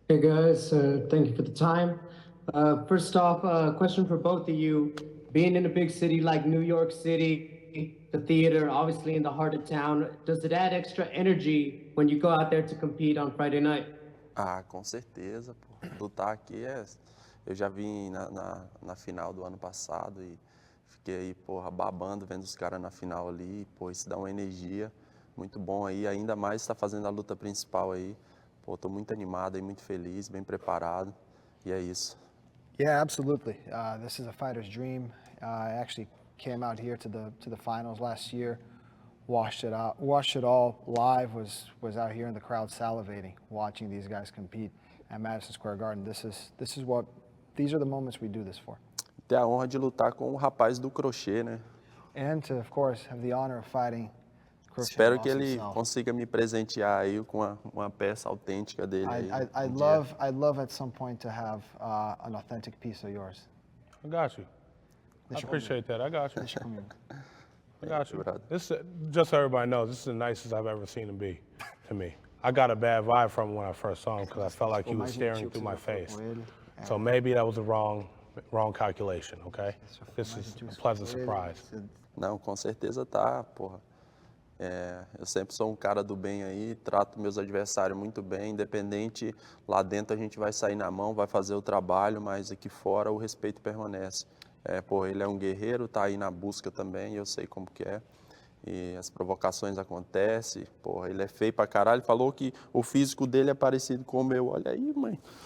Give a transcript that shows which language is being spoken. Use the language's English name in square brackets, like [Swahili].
[English] Hey guys, thank you for the time. First off, question for both of you. Being in a big city like New York City, the theater, obviously in the heart of town, does it add extra energy when you go out there to compete on Friday night? [Portuguese] Ah, com certeza, pô. Lutar aqui eu já vim na final do ano passado e fiquei aí, porra, babando vendo os caras na final ali. Pô, isso dá uma energia muito bom aí. Ainda mais está fazendo a luta principal aí. Pô, tô muito animado e muito feliz, bem preparado. E é isso. [English] Yeah, absolutely. This is a fighter's dream. I actually came out here to the finals last year, watched it all live. Was out here in the crowd salivating, watching these guys compete at Madison Square Garden. These are the moments we do this for. [Portuguese] Ter a honra de lutar com o rapaz do crochê, né? [English] And to, of course, have the honor of fighting. [Portuguese] Espero que ele consiga me presentear aí com uma peça autêntica dele. [English] I'd love at some point to have an authentic piece of yours. I got you. I appreciate that. I got you. I got you. This, just so everybody knows, this is the nicest I've ever seen him be to me. I got a bad vibe from him when I first saw him because I felt like he was staring through my face. So maybe that was a wrong calculation, okay? This is a pleasant surprise. [Portuguese] Não, com certeza tá, porra. Eu sempre sou um cara do bem aí, trato meus adversários muito bem, independente, lá dentro a gente vai sair na mão, vai fazer o trabalho, mas aqui fora o respeito permanece. Ele é um guerreiro, tá aí na busca também, eu sei como que é. E as provocações acontecem, ele é feio pra caralho, falou que o físico dele é parecido com o meu, olha aí, mãe.